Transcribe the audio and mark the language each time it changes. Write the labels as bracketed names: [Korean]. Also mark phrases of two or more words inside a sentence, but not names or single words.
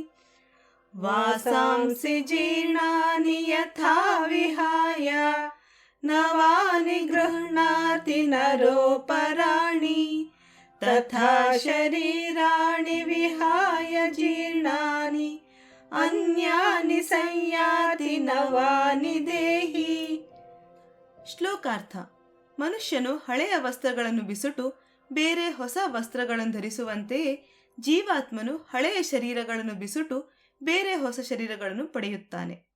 [Sanskrit] वासांसि जीर्णानि यथा विहाय नवानि गृह्णाति नरोपराणि तथा शरीराणि विहाय जीर्णानि अन्यानि संयाति ನವಾನಿ ದೇಹಿ. [Kannada] ಶ್ಲೋಕಾರ್ಥ. ಮನುಷ್ಯನು ಹಳೆಯ ವಸ್ತ್ರಗಳನ್ನು ಬಿಸುಟು ಬೇರೆ ಹೊಸ ವಸ್ತ್ರಗಳನ್ನು ಧರಿಸುವಂತೆಯೇ ಜೀವಾತ್ಮನು ಹಳೆಯ ಶರೀರಗಳನ್ನು ಬಿಸುಟು ಬೇರೆ ಹೊಸ ಶರೀರಗಳನ್ನು ಪಡೆಯುತ್ತಾನೆ.